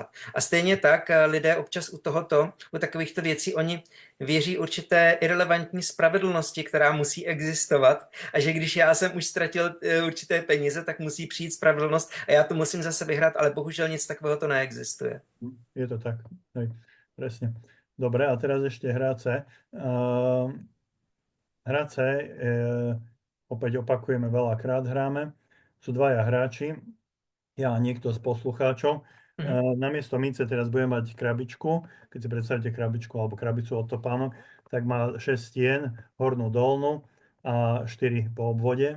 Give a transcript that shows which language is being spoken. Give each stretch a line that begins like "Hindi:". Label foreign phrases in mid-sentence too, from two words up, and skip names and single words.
Czech: A stejně tak lidé občas u takovýchto věcí, oni věří určité irrelevantní spravedlnosti, která musí existovat a že když já jsem už ztratil určité peníze, tak musí přijít spravedlnost a já to musím zase vyhrát, ale bohužel nic takového to neexistuje.
Slovak: Je to tak, hej, presne. Dobre, a teraz ešte hra C. Hra C, opäť opakujeme, veľakrát hráme. Sú dvaja hráči, ja a niekto z poslucháčov. Namiesto mince teraz budeme mať krabičku. Keď si predstavíte krabičku alebo krabicu od topánok, tak má 6 stien, hornú, dolnú a 4 po obvode.